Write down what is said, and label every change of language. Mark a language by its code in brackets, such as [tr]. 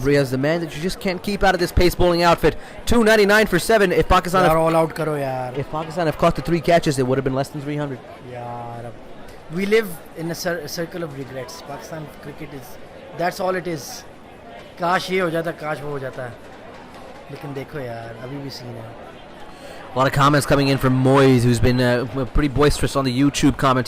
[en] Wahab Riaz, the man that you just can't keep out of this pace bowling outfit. 299 for 7. If Pakistan if Pakistan have caught the 3 catches, it would have been less than 300. Yeah, we live in a circle of regrets. Pakistan cricket that's all it is. [hi] काश ये हो जाता, काश वो हो जाता. लेकिन देखो यार, अभी भी सीन है. [en] A lot of comments coming in from Moise, who's been pretty boisterous on the YouTube comments.